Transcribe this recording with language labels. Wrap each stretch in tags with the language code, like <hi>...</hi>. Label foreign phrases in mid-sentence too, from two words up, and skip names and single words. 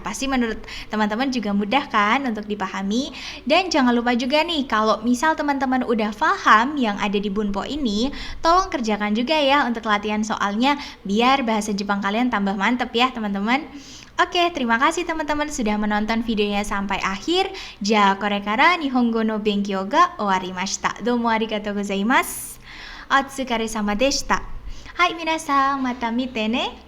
<id>Pasti menurut teman-teman juga mudah kan untuk dipahami. Dan jangan lupa juga nih, kalau misal teman-teman udah paham yang ada di bunpo ini, tolong kerjakan juga ya untuk latihan soalnya, biar bahasa Jepang kalian tambah mantep ya teman-teman. Oke, terima kasih teman-teman sudah menonton videonya sampai akhir.</id> <ja>じゃ、これから日本語の勉強が終わりました. どうもありがとうございます。お疲れ様でした。はい皆さん、また見てね.</ja>